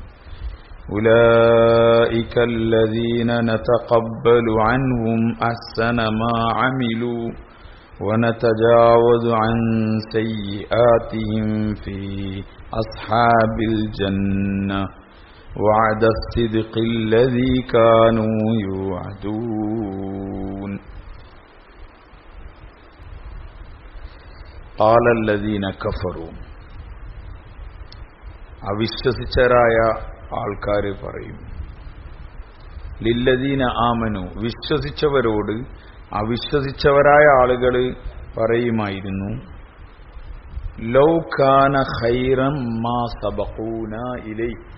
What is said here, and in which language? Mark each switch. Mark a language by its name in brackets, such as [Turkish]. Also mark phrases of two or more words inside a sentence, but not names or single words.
[Arabic] أولئك الذين نتقبل عنهم أحسن ما عملوا ونتجاوز عن سيئاتهم في أصحاب الجنة وعد الصدق الذي كانوا يوعدون. قال الذين كفروا [Malayalam] അവിശ്വസിച്ചവരായ ആൾക്കാർ പറയും, [Arabic] للذين آمنوا [Malayalam] വിശ്വസിച്ചവരോട് അവിശ്വസിച്ചവരായ ആളുകൾ പറയുമായിരുന്നു, [Arabic] لو كان خيرا ما سبقونا إليه.